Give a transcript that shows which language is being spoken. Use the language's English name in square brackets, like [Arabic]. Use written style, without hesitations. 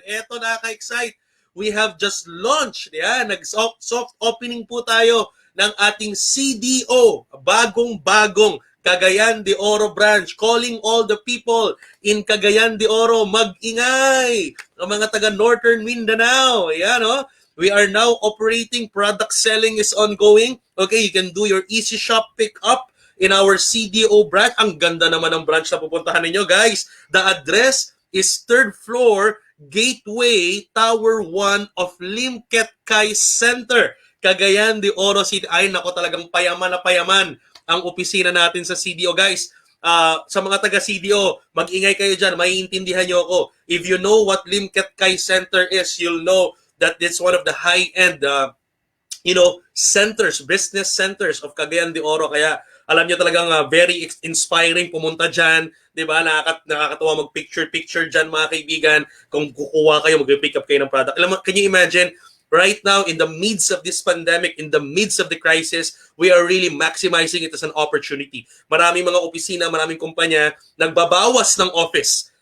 [Filipino] Eto, nakaka-excite. [English] We have just launched, [Filipino] nag-soft opening po tayo ng ating CDO, bagong-bagong Cagayan de Oro branch, calling all the people in Cagayan de Oro, mag-ingay, ang mga taga Northern Mindanao. [English] Ayan, we are now operating, product selling is ongoing. Okay, you can do your easy shop pick-up in our CDO branch. [Filipino] Ang ganda naman ng branch na pupuntahan ninyo, guys. [English] The address is 3rd floor, Gateway, Tower 1 of Limket Kai Center, Cagayan de Oro City. [Filipino] Ay, nako, talagang payaman na payaman ang opisina natin sa CDO, guys. Sa mga taga-CDO, mag-ingay kayo dyan, maiintindihan nyo ako. [English] If you know what Limket Kai Center is, you'll know that it's one of the high-end centers, business centers of Cagayan de Oro. [Filipino] Kaya alam niyo talagang very inspiring pumunta dyan. Diba? Nakakatawa mag-picture dyan mga kaibigan. Kung kukuha kayo, mag-pick up kayo ng product. [English] Can you imagine, right now, in the midst of this pandemic, in the midst of the crisis, we are really maximizing it as an opportunity. [Filipino] Maraming mga opisina, maraming kumpanya, nagbabawas ng office.